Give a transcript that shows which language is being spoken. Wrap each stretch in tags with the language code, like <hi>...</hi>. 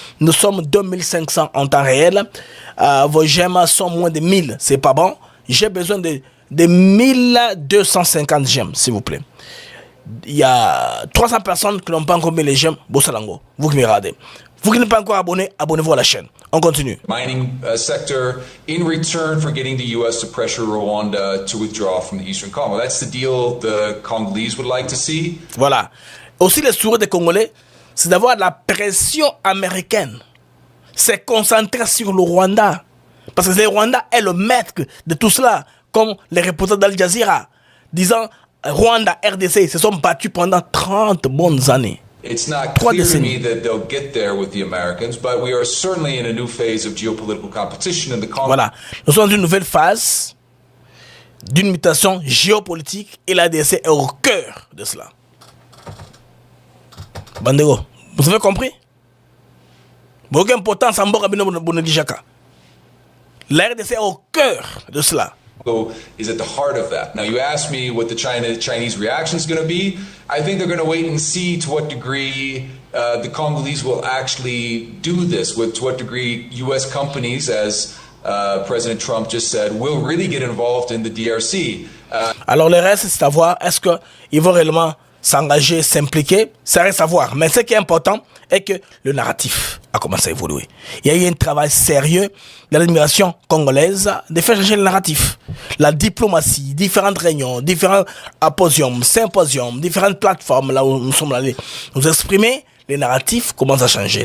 <fr>Nous sommes 2500 en temps réel. Vos j'aime sont moins de 1000, c'est pas bon. J'ai besoin de 1250 j'aime, s'il vous plaît. Il y a 300 personnes qui n'ont pas encore mis les j'aime. Bossalango, vous qui me regardez. Vous qui n'êtes pas encore abonné, abonnez-vous à la chaîne. On continue.</fr> <en>Mining sector in return for getting the U.S. to pressure Rwanda to withdraw from the Eastern Congo. That's the deal the Congolese would like to see. Voilà.</en> <fr>Aussi, le souhait des Congolais, c'est d'avoir la pression américaine. C'est concentrer sur le Rwanda. Parce que le Rwanda est le maître de tout cela. Comme les reporters d'Al Jazeera, disant Rwanda, RDC, se sont battus pendant 30 bonnes années.</fr> <en>It's not clear to me that they'll get there with the Americans, but we are certainly in a new phase of geopolitical competition in the Congo. Voilà.</en> <fr>Nous sommes dans une nouvelle phase d'une mutation géopolitique et la RDC est au cœur de cela. Bandego, vous avez compris? Aucune importance en Bora Bino Bonadijaka. La RDC est au cœur de cela.</fr> <en>Is at the heart of that. Now, you asked me what the Chinese reaction is going to be. I think they're going to wait and see to what degree the Congolese will actually do this, to what degree U.S. companies, as President Trump just said, will really get involved in the DRC.</en> <fr>Alors, le reste, c'est à voir, est-ce qu'ils vont réellement s'engager, s'impliquer? Ça reste à voir. Mais ce qui est important est que le narratif a commencé à évoluer. Il y a eu un travail sérieux de l'administration congolaise de faire changer le narratif. La diplomatie, différentes réunions, différents symposiums, différentes plateformes là où nous sommes allés nous exprimer, les narratifs commencent à changer.</fr>